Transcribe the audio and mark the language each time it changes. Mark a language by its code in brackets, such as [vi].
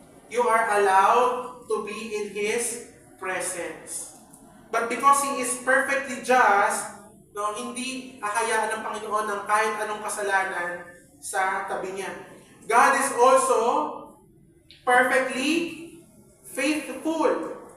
[en] You are allowed to be in His presence. But because He is perfectly just, [tl] hindi hahayaan ng Panginoon ng kahit anong kasalanan sa tabi niya. [en] God is also perfectly faithful.